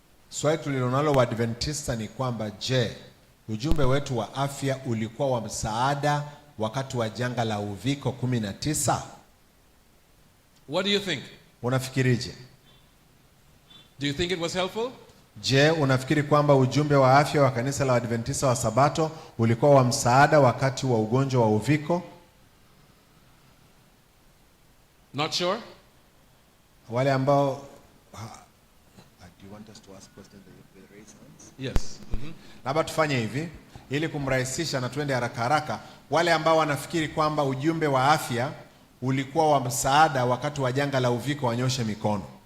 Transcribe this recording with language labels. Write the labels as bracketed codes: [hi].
[sw] Swali tulilo nalo Waadventista ni kwamba, je, ujumbe wetu wa afya ulikuwa wa msaada wakati wa janga la uviko 19? [en] What do you think? [sw] Unafikirije? [en] Do you think it was helpful? [sw] Je, unafikiri kwamba ujumbe wa afya wa kanisa la Waadventista wa Sabato ulikuwa wa msaada wakati wa ugonjwa wa uviko? [en] Not sure. [sw] Wale ambao [en] do you want us to ask questions that raise hands? Yes. [sw] Labda tufanye hivi ili kumrahisisha na tuende haraka haraka. Wale ambao wanafikiri kwamba ujumbe wa afya ulikuwa wa msaada wakati wa janga la uviko wanyoshe mikono.